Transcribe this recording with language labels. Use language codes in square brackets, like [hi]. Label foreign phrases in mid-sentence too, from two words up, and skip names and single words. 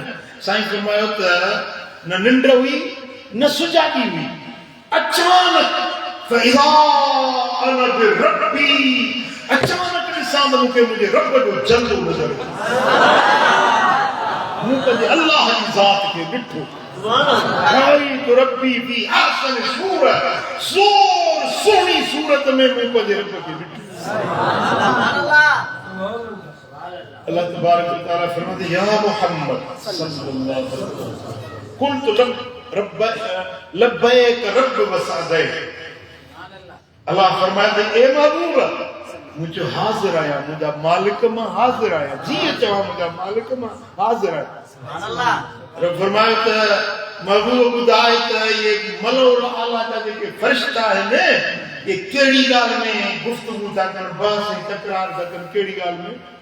[sd] साईं फरमायो त न निंड हुई न सुजागी हुई। अचानक [ar] فإذا أنا بربي, [sd] अचानक ॾिसां त मूंखे मुंहिंजे रब जो जल्दो नज़र अचे। मूं पंहिंजे अल्लाह जी ज़ात खे ॾिठो। [ar] رأيت ربي في أحسن صورة, [sd] सुहिणी सूरत में मूं पंहिंजे रब खे ॾिठो। [ar] الله تبارك وتعالى फरमाते يا محمد صلى الله عليه وسلم قلت لبيك رب وسعديك। [sd] अल्लाह फरमाते ए महबूब मुझे हाजिर आया, मुझा मालिक मां हाजिर आया, जीअं चवां मुझा मालिक मां हाजिर आया। [ar] سبحان الله. [sd] रब फरमाए त महबूब ॿुधाए त ये [ar] الملأ الأعلى [sd] जा जेके फरिश्ता आहिनि, ये कहिड़ी ॻाल्हि में गुफ़्तगू था कनि, बहस ऐं तकरार था कनि, कहिड़ी ॻाल्हि में?